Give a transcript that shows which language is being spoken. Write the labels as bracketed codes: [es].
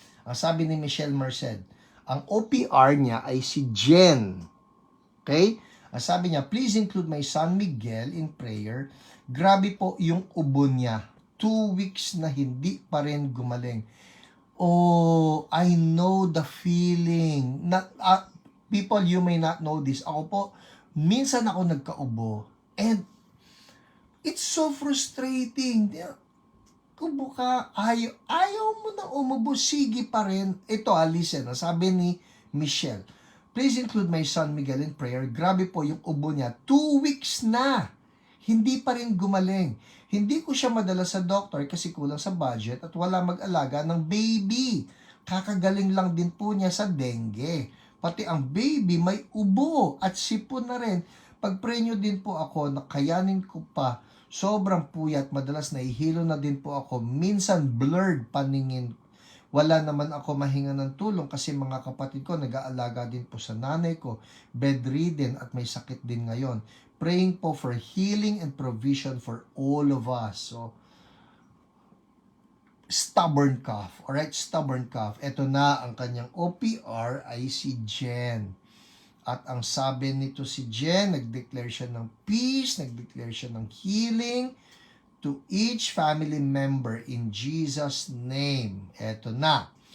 [tl] Ang sabi ni Michelle Merced, ang OPR niya ay si Jen. [en] Okay? [tl] Ang sabi niya, [en] please include my son Miguel in prayer. [tl] Grabe po yung ubo niya. 2 weeks na hindi pa rin gumaling. [en] Oh, I know the feeling. People, you may not know this. [tl] Ako po, minsan ako nagkaubo. [en] And it's so frustrating. [tl] Ubo ka, ayaw mo na umubo, sige pa rin. Ito, [en] listen, [tl] sabi ni Michelle, [en] please include my son Miguel in prayer. [tl] Grabe po yung ubo niya. 2 weeks na. Hindi pa rin gumaling. Hindi ko siya madala sa doctor kasi kulang sa budget at wala mag-alaga ng baby. Kakagaling lang din po niya sa dengue. Pati ang baby may ubo at sipon na rin. Pag-pray nyo din po ako na kayanin ko pa. Sobrang puyat, madalas nahihilo na din po ako. Minsan blurred paningin. Wala naman ako mahinga ng tulong kasi mga kapatid ko nag-aalaga din po sa nanay ko. Bedridden at may sakit din ngayon. [en] Praying po for healing and provision for all of us. So, stubborn cough. Alright, stubborn cough. [tl] Ito na ang kanyang OPR ay si Jen. At ang sabi nito si Jen, nag-declare siya ng peace, nag-declare siya ng healing [en] to each family member in Jesus' name. [tl] Ito na.